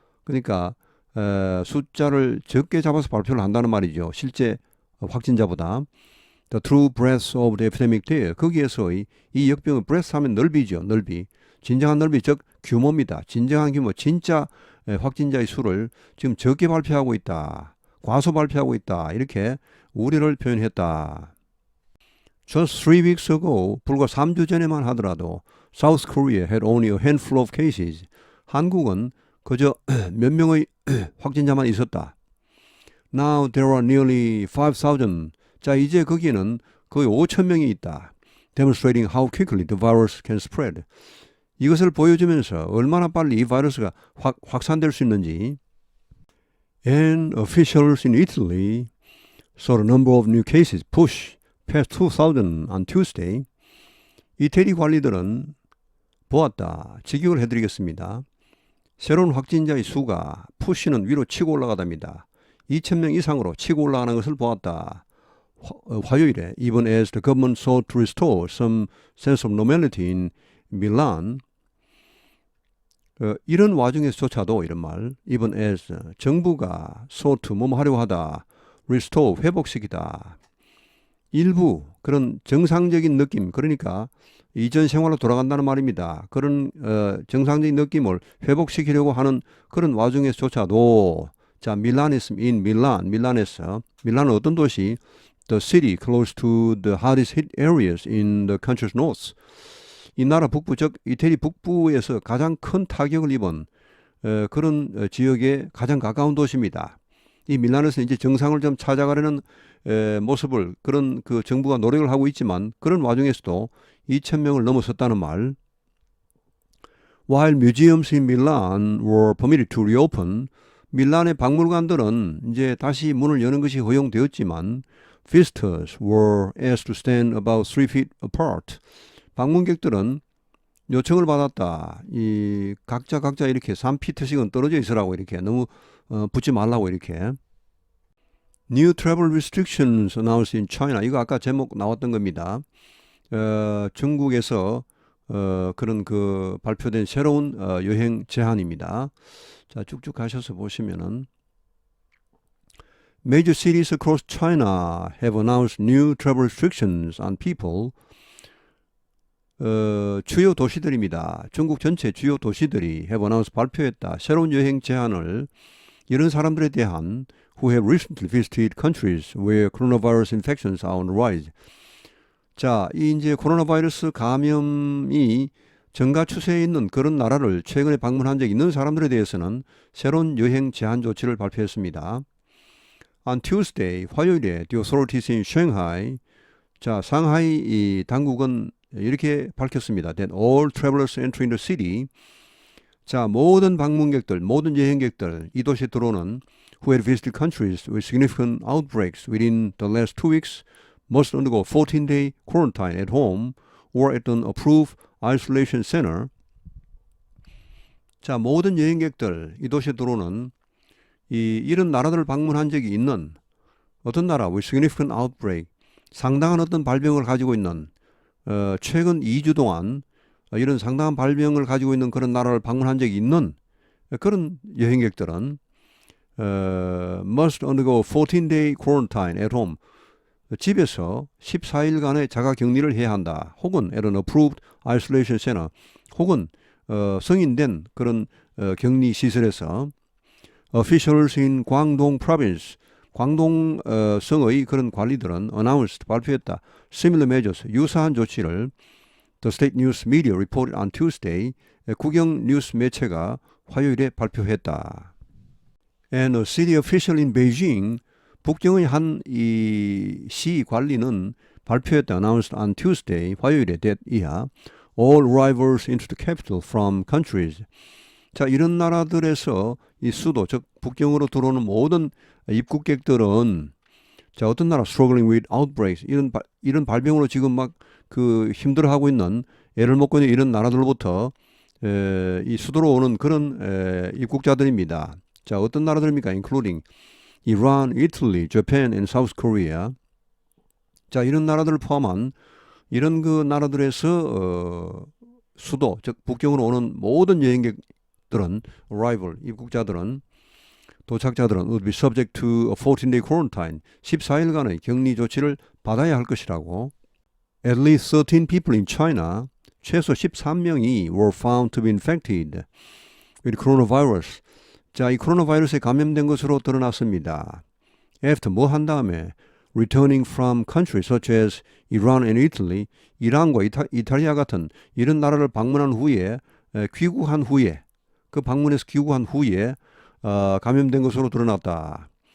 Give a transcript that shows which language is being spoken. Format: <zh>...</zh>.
<ko>그러니까 숫자를 적게 잡아서 발표를 한다는 말이죠. 실제 확진자보다.</ko> <en>The true breadth of the epidemic there.</en> <ko>거기에서의 이 역병의 breadth 하면 넓이죠. 넓이. 진정한 넓이, 즉 규모입니다. 진정한 규모, 진짜 확진자의 수를 지금 적게 발표하고 있다. 과소 발표하고 있다. 이렇게 우려를 표현했다.</ko> <en>Just 3 weeks ago,</en> <ko>불과 3주 전에만 하더라도</ko> <en>South Korea had only a handful of cases.</en> <ko>한국은 그저 몇 명의 확진자만 있었다.</ko> <en>Now there are nearly 5,000.</en> <ko>자, 이제 거기에는 거의 5,000명이 있다.</ko> <en>Demonstrating how quickly the virus can spread.</en> <ko>이것을 보여주면서 얼마나 빨리 이 바이러스가 확산될 수 있는지.</ko> <en>And officials in Italy saw the number of new cases push past 2,000 on Tuesday.</en> <ko>이태리 관리들은 보았다. 직역을 해드리겠습니다. 새로운 확진자의 수가 푸시는 위로 치고 올라가답니다. 2,000명 이상으로 치고 올라가는 것을 보았다. 화요일에</ko> <en>even as the government sought to restore some sense of normality in Milan.</en> <ko>이런 와중에서조차도 이런 말</ko> <en>even as</en> <ko>정부가</ko> <en>sought to</en> <ko>뭐뭐 하려고 하다 restore 회복시키다. 일부 그런 정상적인 느낌, 그러니까 이전 생활로 돌아간다는 말입니다. 그런 정상적인 느낌을 회복시키려고 하는 그런 와중에서조차도, 자, 밀란에서, 밀란은 어떤 도시?</ko> <en>The city close to the hardest hit areas in the country's north.</en> <ko>이 나라 북부, 즉 이태리 북부에서 가장 큰 타격을 입은 그런 지역에 가장 가까운 도시입니다. 이 밀란에서 이제 정상을 좀 찾아가려는 모습을, 그런 그 정부가 노력을 하고 있지만, 그런 와중에서도 2,000명을 넘어섰다는 말.</ko> <en>While museums in Milan were permitted to reopen,</en> <ko>밀란의 박물관들은 이제 다시 문을 여는 것이 허용되었지만,</ko> <en>visitors were asked to stand about 3 feet apart.</en> <ko>방문객들은 요청을 받았다. 이 각자 이렇게 3피트씩은 떨어져 있으라고, 이렇게 너무 붙지 말라고, 이렇게.</ko> <en>New travel restrictions announced in China.</en> <ko>이거 아까 제목 나왔던 겁니다. 중국에서 그런 그 발표된 새로운 여행 제한입니다. 자, 쭉쭉 가셔서 보시면은</ko> <en>Major cities across China have announced new travel restrictions on people.</en> <ko>주요 도시들입니다. 중국 전체 주요 도시들이</ko> <en>have announced,</en> <ko>발표했다. 새로운 여행 제한을 이런 사람들에 대한</ko> <en>who have recently visited countries where coronavirus infections are on the rise.</en> <ko>자, 이 이제 코로나 바이러스 감염이 증가 추세에 있는 그런 나라를 최근에 방문한 적이 있는 사람들에 대해서는 새로운 여행 제한 조치를 발표했습니다.</ko> <en>On Tuesday,</en> <ko>화요일에</ko> <en>the authorities in Shanghai,</en> <ko>자, 상하이 이 당국은 이렇게 밝혔습니다.</ko> <en>That all travelers entering the city,</en> <ko>자, 모든 방문객들, 모든 여행객들, 이 도시에 들어오는</ko> <en>who had visited countries with significant outbreaks within the last 2 weeks must undergo 14-day quarantine at home or at an approved isolation center.</en> <ko>자, 모든 여행객들, 이 도시에 들어오는 이런 나라들을 방문한 적이 있는 어떤 나라,</ko> <en>with significant outbreak,</en> <ko>상당한 어떤 발병을 가지고 있는 최근 2주 동안 이런 상당한 발병을 가지고 있는 그런 나라를 방문한 적이 있는 그런 여행객들은</ko> <en>must undergo 14-day quarantine at home.</en> <ko>집에서 14일간의 자가격리를 해야 한다. 혹은</ko> <en>at an approved isolation center.</en> <ko>혹은 승인된 그런 격리 시설에서</ko> <en>officials in</en> <ko>광동 province. 광동 성의 그런 관리들은 announced 발표했다.</ko> <en>Similar measures.</en> <ko>유사한 조치를</ko> <en>The state news media reported on Tuesday.</en> <ko>국영 뉴스 매체가 화요일에 발표했다.</ko> <en>And a city official in Beijing,</en> <ko>북경의 한 이 시 관리는 발표했다.</ko> <en>Announced on Tuesday,</en> <ko>화요일에</ko> <en>that</en> <ko>이하</ko> <en>all arrivals into the capital from countries.</en> <ko>자, 이런 나라들에서 이 수도, 즉 북경으로 들어오는 모든 입국객들은 자, 어떤 나라</ko> <en>struggling with outbreaks</en> <ko>이런 발병으로 지금 막 그 힘들어하고 있는 애를 먹고 있는 이런 나라들로부터 이 수도로 오는 그런 입국자들입니다. 자, 어떤 나라들입니까?</ko> <en>including Iran, Italy, Japan, and South Korea.</en> <ko>자, 이런 나라들을 포함한 이런 그 나라들에서 수도, 즉 북경으로 오는 모든 여행객들은 arrival, 입국자들은 도착자들은</ko> <en>would be subject to a 14-day quarantine,</en> <ko>14일간의 격리 조치를 받아야 할 것이라고.</ko> <en>At least 13 people in China,</en> <ko>최소 13명이</ko> <en>were found to be infected with coronavirus.</en> <ko>자, 이 코로나 바이러스에 감염된 것으로 드러났습니다.</ko> <en>After</en> <ko>뭐 한 다음에</ko> <en>returning from countries such as Iran and Italy,</en> <ko>이란과 이탈리아 같은 이런 나라를 방문한 후에 귀국한 후에 그 방문에서 귀국한 후에 감염된 것으로 드러났다.</ko>